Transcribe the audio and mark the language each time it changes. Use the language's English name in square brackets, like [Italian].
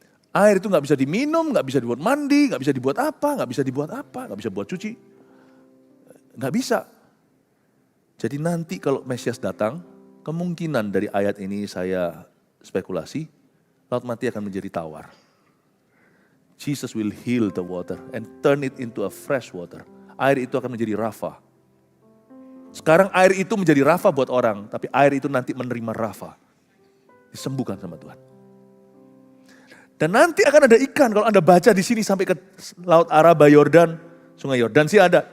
[Indonesian] Air itu nggak bisa diminum, nggak bisa dibuat mandi, nggak bisa dibuat apa, nggak bisa buat cuci. Nggak bisa. Jadi nanti kalau Mesias datang, kemungkinan dari ayat ini saya spekulasi, laut mati akan menjadi tawar. [English] Jesus will heal the water and turn it into a fresh water. [Indonesian] Air itu akan menjadi rafa. Sekarang air itu menjadi rafa buat orang, tapi air itu nanti menerima rafa. Disembuhkan sama Tuhan. Dan nanti akan ada ikan, kalau Anda baca di sini sampai ke Laut Araba, Yordan, Sungai Yordan sih ada.